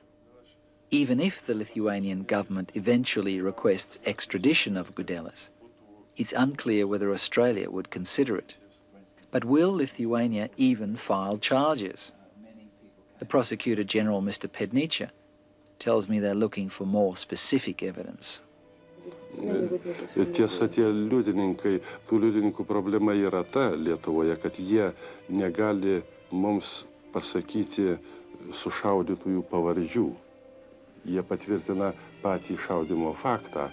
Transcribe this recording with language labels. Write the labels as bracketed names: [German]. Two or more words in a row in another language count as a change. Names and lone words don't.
[English] Even if the Lithuanian government eventually requests extradition of Gudelis, it's unclear whether Australia would consider it. But will Lithuania even file charges? The Prosecutor General, Mr. Perpetrator, tells me they're looking for more specific evidence. [Lithuanian] Tiesa, tie liudininkai, tų liudininkų problema yra ta Lietuvoje, kad jie negali mums pasakyti sušaudytųjų pavardžių. Jie patvirtina patį šaudimo faktą.